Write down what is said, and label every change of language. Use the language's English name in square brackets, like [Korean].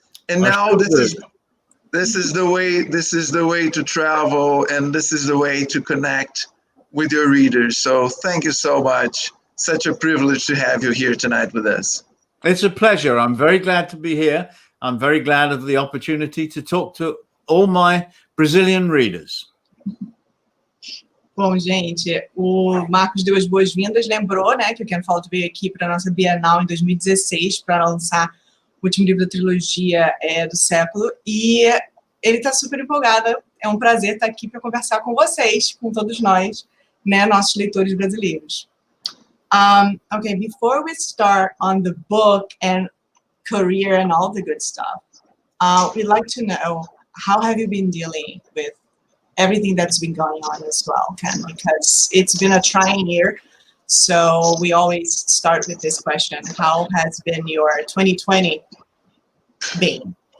[English] And now this is the way to travel, and this is the way to connect with your readers. So thank you so much. Such a privilege to have you here tonight with us. It's a pleasure. I'm very glad to be here. I'm very glad of the opportunity to talk to all my Brazilian readers. [Portuguese] Bom, gente, o Marcos deu as boas-vindas, lembrou, né, que o Ken Follett veio aqui para a nossa Bienal em 2016 para lançar o último livro da trilogia do século, e ele está super empolgado. É um prazer estar aqui para conversar com vocês, com todos nós, né, nossos leitores brasileiros. [English] Okay, before we start on the book and career and all the good stuff, we'd like to know, how have you been dealing with everything that's been going on as well, Ken? Because it's been a trying year, so we always start with this question: how has been your 2020 been?